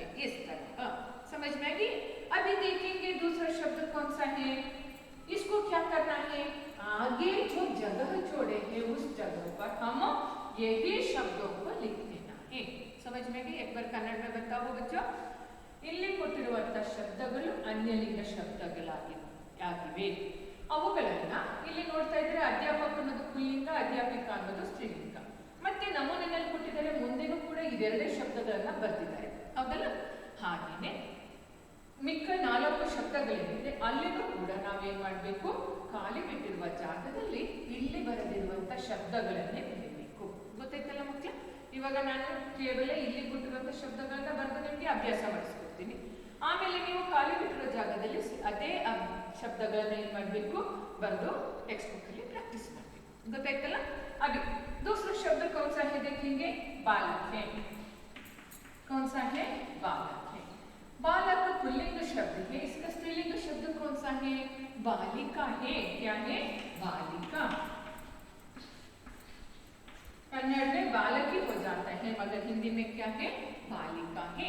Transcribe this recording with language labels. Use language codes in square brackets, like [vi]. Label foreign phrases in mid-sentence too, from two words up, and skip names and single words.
[hi] इस तरह समझ में आएगी। अभी देखेंगे दूसरा शब्द कौन सा है, इसको क्या करना है, आगे जो जगह जोड़े हैं उस जगह पर हम यही शब्दों को लिख देना है। समझ में आएगी। एक बार कन्नड़ में बताओ बच्चों। [kn] ಇಲ್ಲಿ ಕೊಟ್ಟಿರುವಂತ ಶಬ್ದಗಳು ಅನ್ಯಲಿಂಗ ಶಬ್ದಗಳಾಗಿವೆ। ಅವುಗಳನ್ನ ಇಲ್ಲಿ ನೋಡ್ತಾ ಇದ್ರೆ ಅಧ್ಯಾಪಕ ಅನ್ನೋದು ಪುಲ್ಲಿಂಗ, ಅಧ್ಯಾಪಿಕ ಅನ್ನೋದು ಸ್ತ್ರೀಲಿಂಗ. ಮತ್ತೆ ನಮೂನೆಯಲ್ಲಿ ಕೊಟ್ಟಿದ್ದಾರೆ, ಮುಂದೆನೂ ಕೂಡ ಇದೆರಡೇ ಶಬ್ದಗಳನ್ನ ಬರ್ತಿದ್ದಾರೆ, ಹೌದಲ್ಲ. ಹಾಗೇನೆ ಮಿಕ್ಕ 4 ಶಬ್ದಗಳೇನಿದೆ ಅಲ್ಲಿನೂ ಕೂಡ ನಾವೇನ್ ಮಾಡಬೇಕು, ಖಾಲಿ ಬಿಟ್ಟಿರುವ ಜಾಗದಲ್ಲಿ ಇಲ್ಲಿ ಬರೆದಿರುವಂತ ಶಬ್ದಗಳನ್ನೇ ಬರೀಬೇಕು. ಗೊತ್ತಾಯ್ತಲ್ಲ ಮಕ್ಕಳ. ಇವಾಗ ನಾನು ಕೇವಲ ಇಲ್ಲಿ ಕೊಟ್ಟಿರುವಂತ ಶಬ್ದಗಳನ್ನ ಬರೆದು ನಿಮಗೆ ಅಭ್ಯಾಸ ಮಾಡಿಸ್ಕೊಡ್ತೀನಿ. ಆಮೇಲೆ ನೀವು ಖಾಲಿ ಬಿಟ್ಟಿರೋ ಜಾಗದಲ್ಲಿ ಅದೇ ಶಬ್ದಗಳನ್ನ ಏನ್ ಮಾಡಬೇಕು, ಬರೆದು [en] text book [kn] ಅಲ್ಲಿ प्रैक्टिस ಮಾಡಬೇಕು. ಗೊತ್ತಾಯ್ತಲ್ಲ. [hi] अभी दूसरा शब्द कौन सा है देखेंगे, बालक है। कौन सा है, बालक है। बालक पुल्लिंग शब्द है, इसका स्त्रीलिंग शब्द कौन सा है, बालिका है। क्या है, बालिका। कन्नड़ में बालक ही हो जाता है मगर हिंदी में क्या है, बालिका है।